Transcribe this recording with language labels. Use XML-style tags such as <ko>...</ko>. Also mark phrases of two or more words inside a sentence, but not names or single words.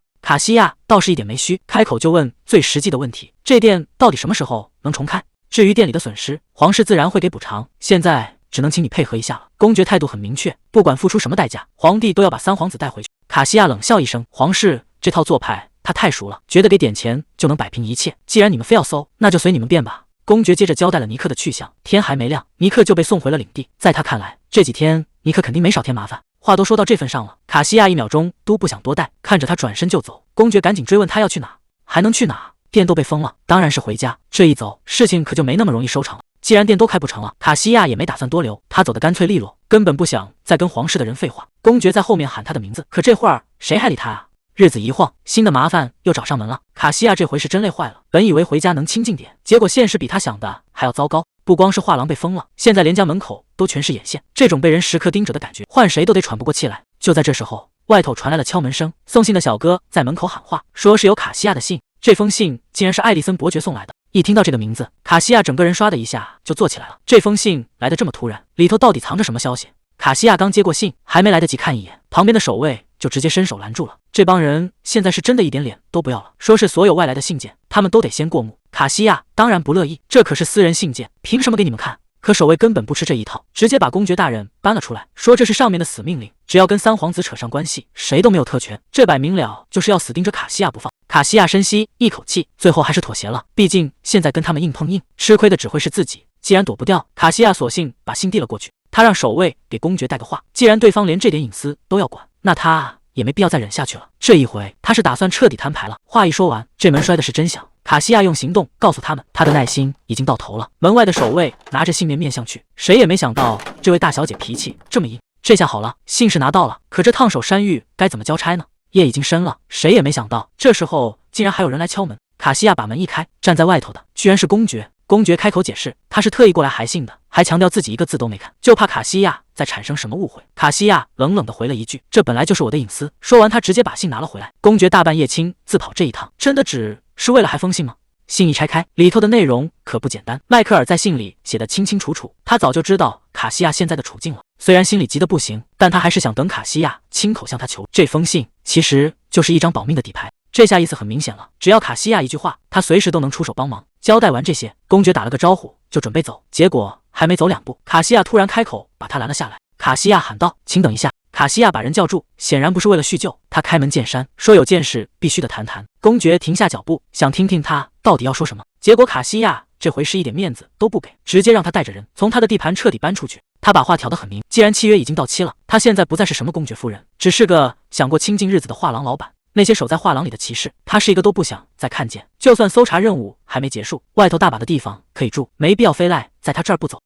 <zh>卡西亞倒是一點沒虛，開口就問最實際的問題：這店到底什麼時候能重開？至於店裡的損失，皇室自然會給補償。現在只能請你配合一下了。公爵態度很明確，不管付出什麼代價，皇帝都要把三皇子帶回去。卡西亞冷笑一聲，皇室這套做派他太熟了，覺得給點錢就能擺平一切。既然你們非要搜，那就隨你們便吧。公爵接着交代了尼克的去向，天還沒亮，尼克就被送回了領地。在他看來，這幾天尼克肯定沒少添麻煩。話都說到這份上了，卡西亞一秒鐘都不想多待，看着他轉身就走。公爵趕緊追問他要去哪，還能去哪？店都被封了，当然是回家。這一走，事情可就沒那麼容易收場了。既然店都開不成了，卡西亞也沒打算多留，他走得乾脆利落，根本不想再跟皇室的人廢話。公爵在後面喊他的名字，可這會兒誰還理他啊？日子一晃，新的麻煩又找上門了。卡西亞這回是真累壞了，本以為回家能清靜點，結果現實比他想的還要糟糕。不光是畫廊被封了，現在連家門口都全是眼線，這種被人時刻盯着的感覺，換誰都得喘不過氣來。就在這時候，外頭傳來了敲門聲，送信的小哥在門口喊話，說是有卡西亞的信。這封信竟然是艾利森伯爵送來的。一聽到這個名字，卡西亞整個人唰的一下就坐起來了。這封信來得這麼突然，裡頭到底藏着什麼消息？卡西亞剛接過信，還沒來得及看一眼，旁邊的守衛就直接伸手攔住了。這幫人現在是真的一點臉都不要了，說是所有外來的信件，他們都得先過目。卡西亞當然不樂意，這可是私人信件，憑什麼給你們看？可守衛根本不吃這一套，直接把公爵大人搬了出來，說這是上面的死命令，只要跟三皇子扯上關係，誰都沒有特權。這擺明了就是要死盯着卡西亞不放。卡西亞深吸一口氣，最後還是妥協了，畢竟現在跟他們硬碰硬，吃虧的只會是自己。既然躲不掉，卡西亞索性把信遞了過去。他讓守衛給公爵帶個話，既然對方連這點隱私都要管，那他也沒必要再忍下去了。這一回他是打算徹底攤牌了。話一說完，這門摔的是真響。卡西亞用行動告訴他們，他的耐心已經到頭了。門外的守衛拿着信面向去，誰也沒想到這位大小姐脾氣這麼硬。這下好了，信是拿到了，可這燙手山芋該怎麼交差呢？夜已經深了，誰也沒想到這時候竟然還有人來敲門。卡西亞把門一開，站在外頭的居然是公爵。公爵開口解釋，他是特意過來函信的，還強調自己一個字都沒看，就怕卡西亞再產生什麼誤會。卡西亞冷冷地回了一句，這本來就是我的隱私。說完他直接把信拿了回來。公爵大半夜親自跑這一趟，真的只是為了還封信嗎？信一拆開，裡頭的內容可不簡單。邁克爾在信裡寫得清清楚楚，他早就知道卡西亞現在的處境了，雖然心裡急得不行，但他還是想等卡西亞親口向他求。這封信其實就是一張保命的底牌，這下意思很明顯了，只要卡西亞一句話，他隨時都能出手幫忙。交代完這些，公爵打了個招呼就準備走，結果還沒走2步，卡西亞突然開口把他攔了下來。卡西亞喊道：“請等一下。” 卡西亞把人叫住，顯然不是為了敘舊，他開門見山說有件事必須得談談。公爵停下腳步，想聽聽他到底要說什麼，結果卡西亞這回是一點面子都不給，直接讓他帶着人從他的地盤徹底搬出去。他把話挑得很明，既然契約已經到期了，他現在不再是什麼公爵夫人，只是個想過清靜日子的畫廊老板。那些守在畫廊裡的騎士，他是一個都不想再看見。就算搜查任務還沒結束，外頭大把的地方可以住，沒必要非賴在他這兒不走。</zh>